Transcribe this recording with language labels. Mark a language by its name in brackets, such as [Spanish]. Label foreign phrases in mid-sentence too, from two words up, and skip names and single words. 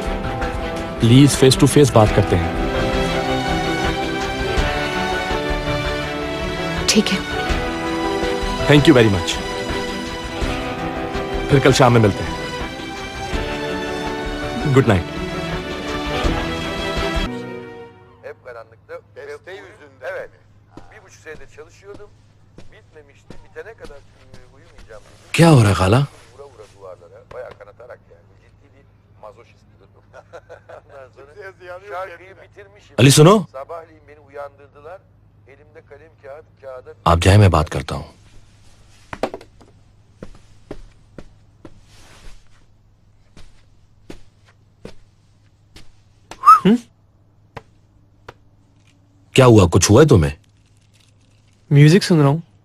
[Hindi] प्लीज [English] face to face [Hindi] बात करते हैं। ठीक है। [English] Thank you very much. [Hindi] फिर कल शाम में मिलते हैं। [English] Good night. [Turkish] Hep karanlıkta beste yüzünde. Evet. 1,5 senedir çalışıyordum. Bitmemişti. Bitene kadar uyumayacağım dedim. [Hindi] क्या हो रहा है खाला? [Turkish] Vura vura duvarlara. Bayağı kanatarak yani. Ciddi bir mazoşist bir durum. Ondan sonra şarkıyı bitirmişim. [Hindi] अली सुनो, [Turkish] Sabahleyin beni uyandırdılar. Elimde kalem kağıda [Hindi] आप जाए, मैं बात करता हूँ। क्या हुआ, कुछ हुआ है तुम्हें? म्यूजिक सुन रहा हूँ।